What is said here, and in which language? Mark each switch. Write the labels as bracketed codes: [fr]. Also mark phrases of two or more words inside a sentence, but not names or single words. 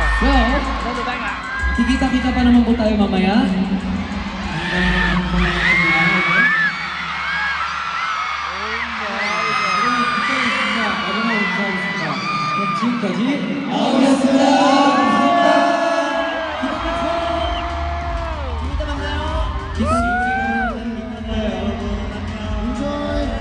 [tl] So, kikita-kita pa naman po tayo mamaya. [ko] 지금까지 아우였습니다. 이따 만나요. 이따 만나요. Enjoy.